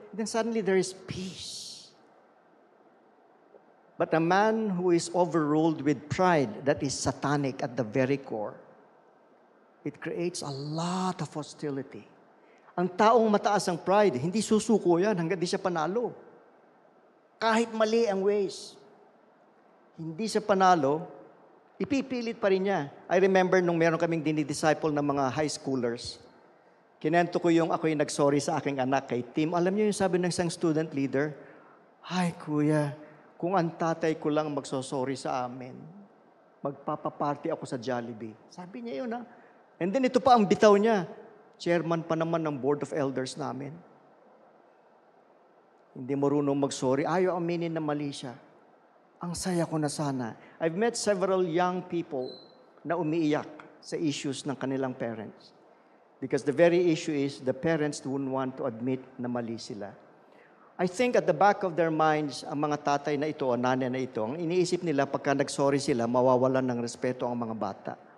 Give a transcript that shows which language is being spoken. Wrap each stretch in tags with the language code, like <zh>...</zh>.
<en>Then suddenly there is peace. But a man who is overruled with pride, that is satanic at the very core, it creates a lot of hostility.</en> <tl>Ang taong mataas ang pride, hindi susuko yan hanggang di siya panalo. Kahit mali ang ways. Hindi siya panalo, ipipilit pa rin niya.</tl> <en>I remember</en> <tl>nung meron kaming dinidisciple ng mga high schoolers, kinento ko yung ako'y nagsorry sa aking anak kay Tim. Alam niyo yung sabi ng isang student leader, ay kuya, kung ang tatay ko lang magsosorry sa amin, magpapaparty ako sa Jollibee. Sabi niya yun, ha?</tl> <en>And then</en> <tl>ito pa ang bitaw niya. Chairman pa naman ng Board of Elders namin. Hindi marunong mag-sorry. Ayaw aminin na mali siya. Ang saya ko na sana.</tl> <en>I've met several young people</en> <tl>na umiiyak sa issues ng kanilang parents.</tl> <en>Because the very issue is the parents don't want to admit</en> <tl>na mali sila.</tl> <en>I think at the back of their minds,</en> <tl>ang mga tatay na ito o nanay na ito, ang iniisip nila pagka nag-sorry sila, mawawalan ng respeto ang mga bata.</tl>